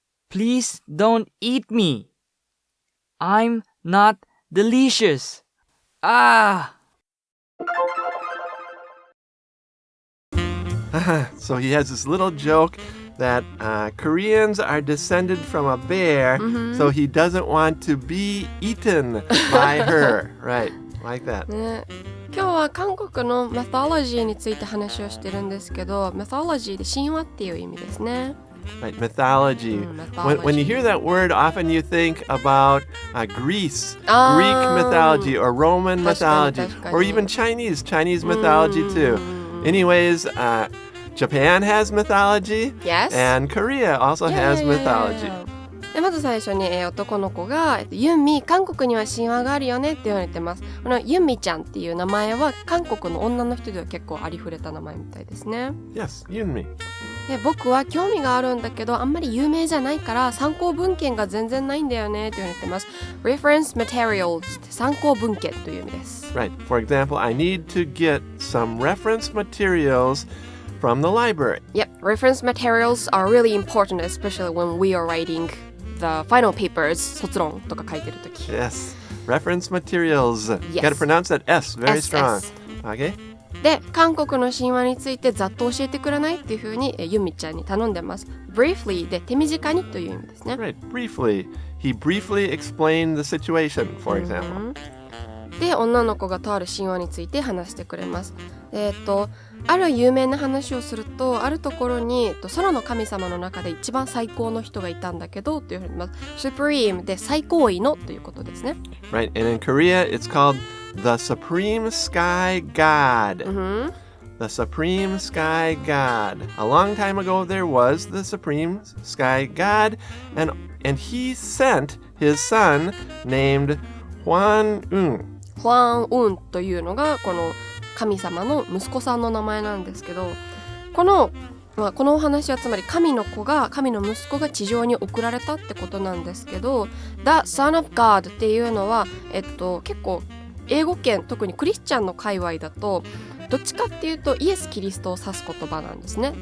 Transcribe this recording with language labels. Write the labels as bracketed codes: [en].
[en] Please don't eat me. I'm not delicious. Ah! So he has this little joke that Koreans are descended from a bear, so he doesn't want to be eaten by her. Right, like that. [ja] ね、今日は韓国の Mythology について話をしてるんですけど、Mythology で神話っていう意味ですね。 [en] Right, mythology. Mythology. When you hear that word, often you think about Greece, Greek mythology, or Roman mythology, or even Chinese mythology too. Anyways, Japan has mythology, Yes. and Korea also has mythology. [ja] でまず最初に、男の子がユンミ、韓国には神話があるよねって言われてます。このユンミちゃんっていう名前は韓国の女の人では結構ありふれた名前みたいですね。 [en] Yes, Eunmi. [ja] で僕は興味があるんだけどあんまり有名じゃないから参考文献が全然ないんだよねって言われてます。 Reference materials って参考文献という意味です。 [en] Right. For example, I need to get some reference materials from the library. Yep, reference materials are really important, especially when we are writing the final papers, [ja] 卒論とか書いてるとき。 [en] Yes. Reference materials. Yes. Got to pronounce that S very SS. strong. Okay? [ja] で、韓国の神話についてざっと教えてくれないっていう風にユミちゃんに頼んでます。 Briefly で手短にという意味ですね。 [en] Right. Briefly. He briefly explained the situation, for example. [ja] で、女の子がとある神話について話してくれます。ある有名な話をすると、あるところに空の神様の中で一番最高の人がいたんだけどっていうふうに言います。 Supreme で最高位のということですね。 [en] Right. And in Korea, it's called the Supreme Sky God. The Supreme Sky God. A long time ago, there was the Supreme Sky God, and he sent his son named Hwan-Woong. [ja] ファン・ウンというのがこの神様の息子さんの名前なんですけど、このお話はつまり神の息子が地上に送られたってことなんですけど、 [en] The Son of God [ja] っていうのは、結構英語圏、特にクリスチャンの界隈だとどっちかっていうとイエス・キリストを指す言葉なんですね。